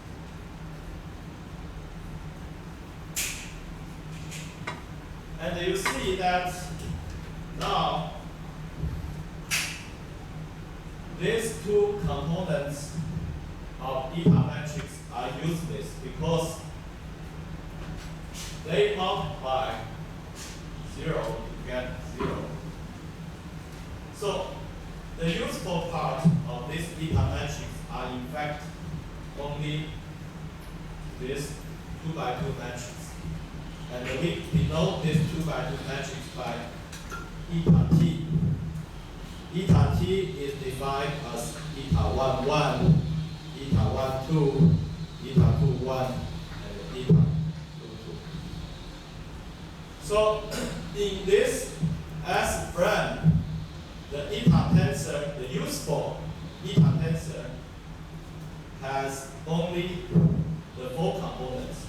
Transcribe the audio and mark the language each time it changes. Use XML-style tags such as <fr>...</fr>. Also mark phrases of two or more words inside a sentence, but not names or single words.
<en>And you see that now these two components of eta matrix are useless because they multiply 0 to get 0. So the useful part of this eta matrix are in fact only this 2 by 2 matrix. And we denote this 2 by 2 matrix by eta t. Eta t is defined as eta 1 1, eta 1 2, eta 2 1, and eta 2 2. So in this S frame, the eta tensor, the useful eta tensor, has only the 4 components.</en>